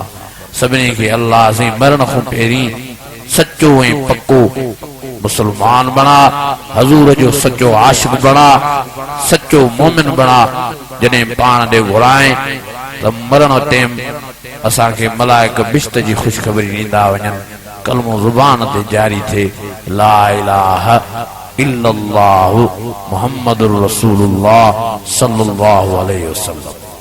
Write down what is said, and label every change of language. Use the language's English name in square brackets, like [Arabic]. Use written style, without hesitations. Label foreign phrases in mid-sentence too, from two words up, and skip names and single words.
[Sindhi] सभिनी खे अल्लाह से मरण खां पहिरीं सच्चो ऐं पक्को मुसलमान बणा, हज़ूर जो सच्चो आशिक़ बणा, सच्चो मोमिन बणा। जॾहिं पाण ॾे घुराए त मरण टाइम असांखे मलाइक बिश्त जी ख़ुशख़बरी ॾींदा वञनि, कलमो ज़ुबान ते जारी थिए, [Arabic] لا إله إلا الله محمد رسول الله صلى الله عليه وسلم.